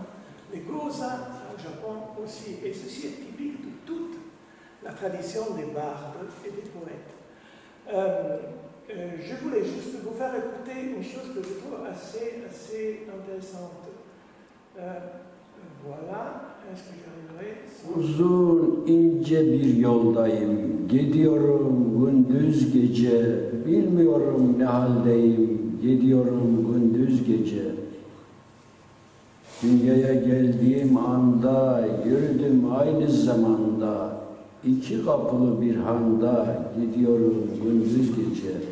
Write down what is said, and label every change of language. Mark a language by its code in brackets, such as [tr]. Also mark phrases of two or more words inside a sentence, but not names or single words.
[fr] Les Gosa au Japon aussi, et ceci est typique de toute la tradition des bardes et des poètes. Je voulais juste vous faire écouter une chose que je trouve assez intéressante. Voilà, est-ce que j'arriverai? [tr] Uzun ince bir yoldayım, gidiyorum gündüz gece, bilmiyorum ne haldeyim, gidiyorum gündüz gece. Dünyaya geldiğim anda, yürüdüm aynı zamanda, 2 kapılı bir handa, gidiyorum gündüz gece.